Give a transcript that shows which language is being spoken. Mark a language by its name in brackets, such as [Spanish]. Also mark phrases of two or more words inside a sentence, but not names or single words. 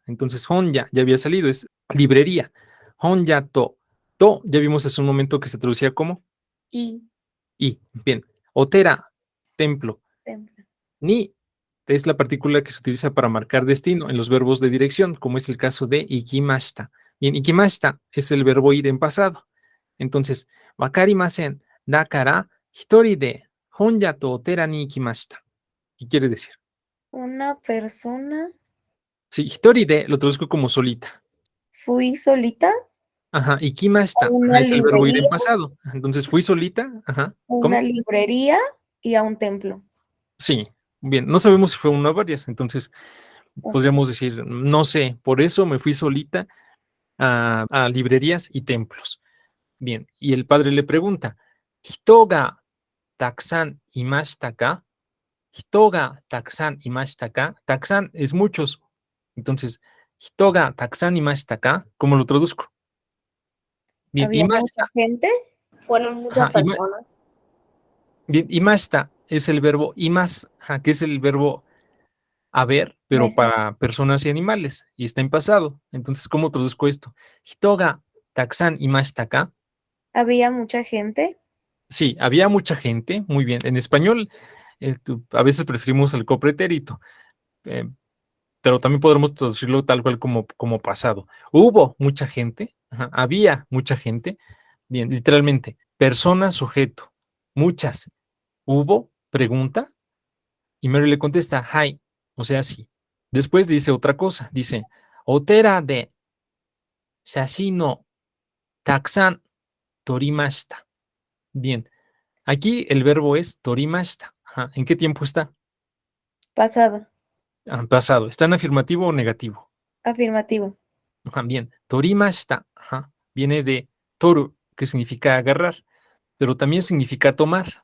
[Spanish] Entonces, honja ya había salido, es librería. [Japanese] 本屋と [Spanish] ya vimos hace un momento que se traducía como Y bien. Otera, templo. templo. Ni es la partícula que se utiliza para marcar destino en los verbos de dirección, como es el caso de ikimashita. Bien, ikimashita es el verbo ir en pasado. Entonces, [Japanese] わかりません、だから、一人で本屋とお寺に行きました. [Spanish] ¿Qué quiere decir? Una persona. Sí, [Japanese] 一人で [Spanish] lo traduzco como solita. Fui solita Ajá, a ikimashita una es el verbo ir en librería, pasado. Entonces, fui solita. Ajá. una ¿Cómo? librería y a un templo. Sí, bien. No sabemos si fue una o varias. Entonces, Oh, podríamos decir, no sé, por eso me fui solita a librerías y templos. Bien, y el padre le pregunta, [Japanese] 人がたくさんいましたか? 人がたくさんいましたか? [Spanish] Takusan es muchos. Entonces, [Japanese] 人がたくさんいましたか? [Spanish] ¿Cómo lo traduzco? Bien, había mucha imashita. gente. Fueron muchas Ajá, personas. bien, imashita es el verbo imas, ajá, que es el verbo haber, pero Ajá. para personas y animales, y está en pasado. Entonces, ¿cómo traduzco esto? [Japanese] 人がたくさんいましたか? [Spanish] Había mucha gente. Sí, había mucha gente, muy bien. En español, a veces preferimos el copretérito, eh, pero también podremos traducirlo tal cual como pasado. Hubo mucha gente, ajá, había mucha gente, bien, literalmente, persona, sujeto, muchas. Hubo, pregunta, y Mary le contesta, hi, o sea, sí. Después dice otra cosa, dice, [Japanese] お寺で写真のたくさん撮りました. [Spanish] Bien, aquí el verbo es torimashita. Ajá, ¿en qué tiempo está? Pasado. Pasado. ¿Está en afirmativo o negativo? Afirmativo. Ajá, bien. Torimashita. Ajá, viene de toru, que significa agarrar, pero también significa tomar.